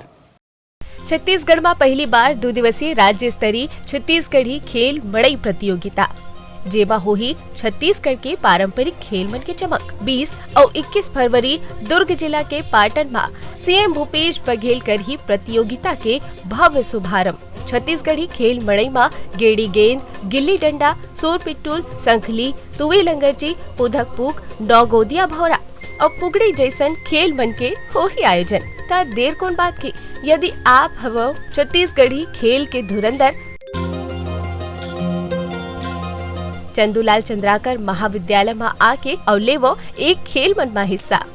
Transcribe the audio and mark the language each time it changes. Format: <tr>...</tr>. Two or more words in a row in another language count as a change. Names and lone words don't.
<hne>छत्तीसगढ़ में पहली बार 2 दिवसीय राज्य स्तरीय छत्तीसगढ़ी खेल मड़ई प्रतियोगिता जेमा होही छत्तीसगढ़ के पारंपरिक खेल मन के चमक। 20 और 21 फरवरी दुर्ग जिला के पाटन में CM भूपेश बघेल कर ही प्रतियोगिता के भव्य शुभारंभ। छत्तीसगढ़ी खेल मड़ई में गेड़ी गेंद, गिल्ली डंडा, सोर पिट्टूल, संखली, तुवे लंगरची, पुधक पुक, डौगोदिया भौरा और पुगड़ी जैसन खेल मन के हो ही आयोजन। ता देर कौन बात की, यदि आप हवो छत्तीसगढ़ी खेल के धुरंधर चंदूलाल चंद्राकर महाविद्यालय में आके और लेवो एक खेल मन में हिस्सा।</hne>